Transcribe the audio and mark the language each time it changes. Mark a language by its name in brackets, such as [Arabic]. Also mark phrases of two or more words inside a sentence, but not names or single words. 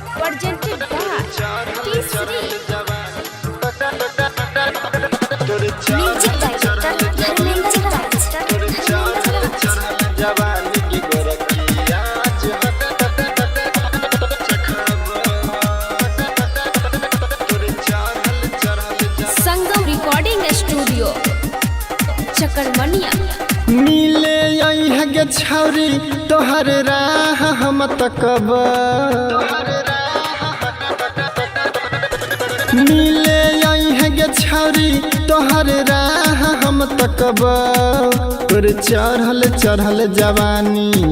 [English] presented by T3 Music Director Music Sangam Recording Studio Chakarmania [Maithili] मिले आई है गे छौरी तोहर राह हम तकब मिले आई है गे छौरी तोहर राह हम तकब तोर चढ़ल चढ़ल जवानी